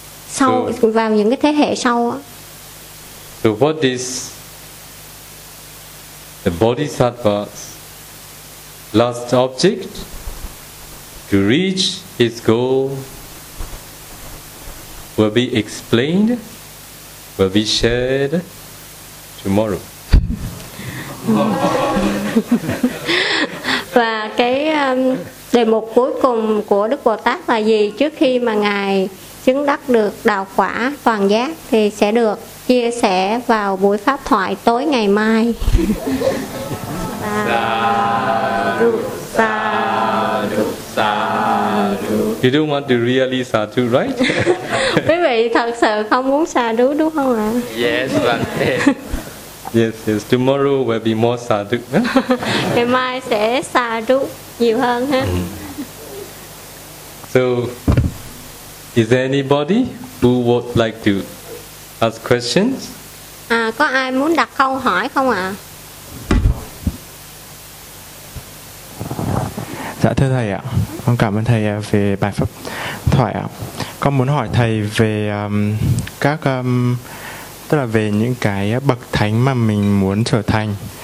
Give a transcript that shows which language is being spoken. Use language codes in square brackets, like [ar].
[vi] sau so, vào những cái thế hệ sau á. [en] So what is the Bodhisattva's last object? To reach his goal will be explained, will be shared tomorrow. [vi] Và cái đề mục cuối cùng của Đức Bồ Tát là gì? Trước khi mà Ngài chứng đắc được đạo quả toàn giác thì sẽ được chia sẻ vào buổi pháp thoại tối ngày mai. [pi] Sadhu, sadhu, sadhu. [en] You don't want to really sadhu, right? [vi] Quý vị thật sự không muốn sadhu đúng không ạ? [en] Yes, yes, yes. Tomorrow will be more sadhu. [vi] Ngày mai sẽ sadhu nhiều hơn ha. [en] So, is there anybody who would like to ask questions? [vi] À, có ai muốn đặt câu hỏi không ạ? Dạ thưa thầy ạ, con cảm ơn thầy về bài pháp thoại ạ. Con muốn hỏi thầy về các tức là về những cái bậc thánh mà mình muốn trở thành.